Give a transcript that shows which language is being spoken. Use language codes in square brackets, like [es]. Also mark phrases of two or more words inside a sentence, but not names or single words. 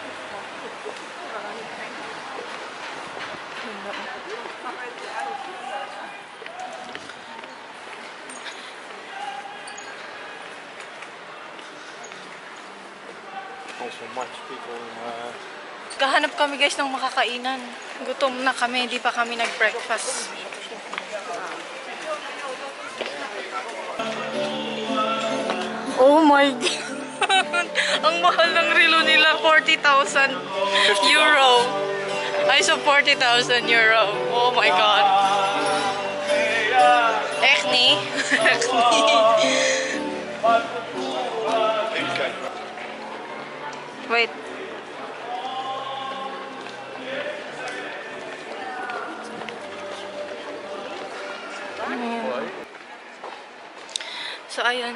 [en] Also much people. [tl] Kahanap kami guys ng makakainan. Gutom na kami, hindi pa kami nag-breakfast. [en] Oh my God! [tl] Ang mahal ng relo nila, 40,000 euro. [en] Ay, so 40,000 euro. Oh my God. [nl] Echt niet? Echt niet. [en] Wait. [tl] So, ayun.